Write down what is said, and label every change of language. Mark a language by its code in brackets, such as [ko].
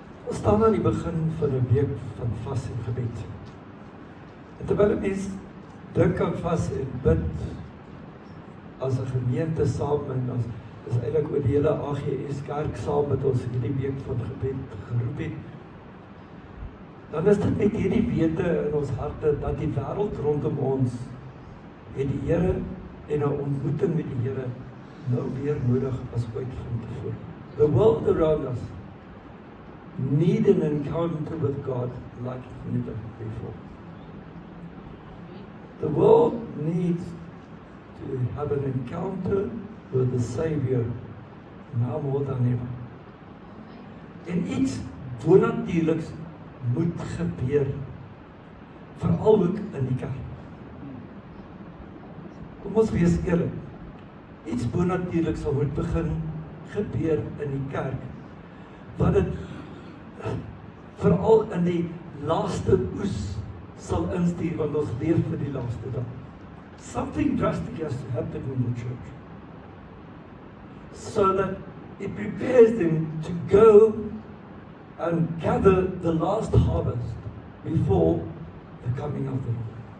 [af] Ons staan aan die begin van 'n week van vas en gebed. En terwyl 'n mens dink aan vas en bid as 'n gemeente saam en is eintlik oor die hele AGS kerk saam met ons hierdie week van gebed geroep het, dan is dit met hierdie wete in ons harte dat die wêreld rondom ons het die Here en 'n ontmoeting met die Here nou weer nodig as ooit vantevore. [en] The world around us need an encounter with God like never before. The world needs to have an encounter with the Savior now more than ever. [af] En iets bonatuurliks moet gebeur, veral ook in die kerk. Kom ons wees eerlik, iets bonatuurliks sal moet begin gebeur in die kerk, wat dit veral in die laaste oes sal instuur, want ons leef vir die laaste dag. [en] Something drastic has to happen in the church, so that it prepares them to go and gather the last harvest before the coming of the Lord.